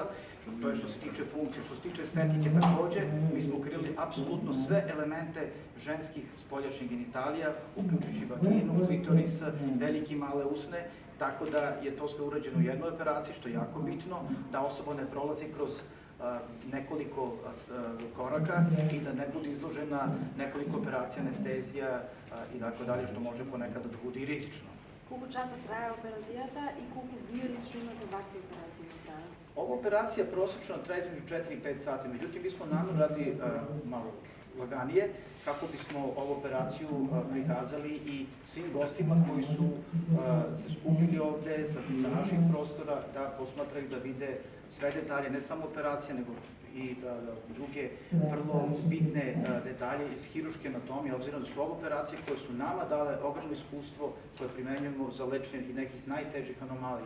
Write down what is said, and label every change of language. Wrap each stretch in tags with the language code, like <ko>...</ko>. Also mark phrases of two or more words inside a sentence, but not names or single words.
<sr>To je što se tiče funkcije. Što se tiče estetike takođe, mi smo krili apsolutno sve elemente ženskih spoljašnjih genitalija, uključujući vaginu, klitoris, velike i male usne, tako da je to sve urađeno u jednoj operaciji, što je jako bitno, da osoba ne prolazi kroz nekoliko koraka i da ne bude izložena nekoliko operacija, anestezija i tako dalje, što može ponekad da bude i rizično.</sr> <mk>Колку часа трае операцијата и колку вие лично имате вакви операции на крај?</mk> <sr>Ova operacija prosečno traje između 4 i 5 sati, međutim mi smo namjerno radili malo laganije kako bismo ovu operaciju prikazali i svim gostima koji su se skupili ovde sa naših prostora da posmatraju, da vide sve detalje, ne samo operacije, nego i druge vrlo bitne detalje iz hiruške anatomije, obzirom da su ovo operacije koje su nama dale ogromno iskustvo koje primenjujemo za lečenje i nekih najtežih anomalija.</sr>